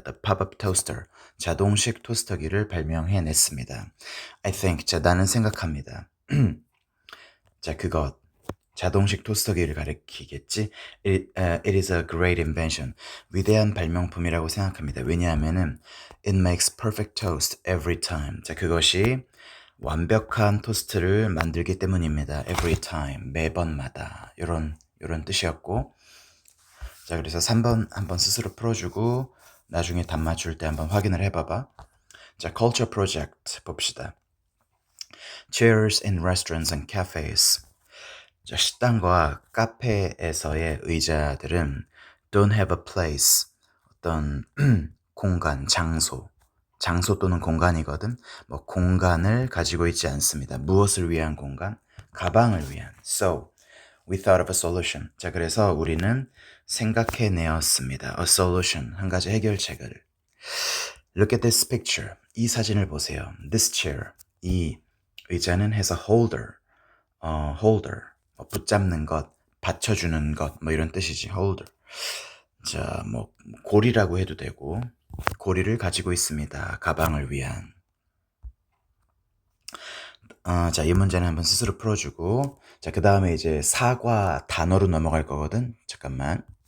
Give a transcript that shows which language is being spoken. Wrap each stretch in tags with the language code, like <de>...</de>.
<en>The pop-up toaster.</en> <ko>자동식 토스터기를 발명해냈습니다.</ko> <en>I think.</en> <ko>자, 나는 생각합니다. 자, 그것. 자동식 토스터기를 가리키겠지.</ko> <en>It is a great invention.</en> <ko>위대한 발명품이라고 생각합니다. 왜냐하면은</ko> <en>it makes perfect toast every time.</en> <ko>자, 그것이 완벽한 토스트를 만들기 때문입니다.</ko> <en>Every time.</en> <ko>매번마다. 요런 뜻이었고. 자, 그래서 3번 한번 스스로 풀어주고 나중에 답 맞출 때 한번 확인을 해봐봐. 자, culture project 봅시다.</ko> <en>Chairs in restaurants and cafes.</en> <ko>자, 식당과 카페에서의 의자들은</ko> <en>don't have a place.</en> <ko>어떤 공간, 장소 또는 공간이거든. 뭐 공간을 가지고 있지 않습니다. 무엇을 위한 공간? 가방을 위한.</ko> <en>So, we thought of a solution.</en> <ko>자, 그래서 우리는 생각해내었습니다.</ko> <en>A solution.</en> <ko>한 가지 해결책을.</ko> <en>Look at this picture.</en> <ko>이 사진을 보세요.</ko> <en>This chair.</en> <ko>이 의자는</ko> <en>has a holder. holder.</en> <ko>붙잡는 것, 받쳐주는 것, 뭐 이런 뜻이지.</ko> <en>holder.</en> <ko>자, 뭐 고리라고 해도 되고 고리를 가지고 있습니다. 가방을 위한. 자, 이 문제는 한번 스스로 풀어주고 자, 그 다음에 이제 사과 단어로 넘어갈 거거든. 잠깐만.</ko>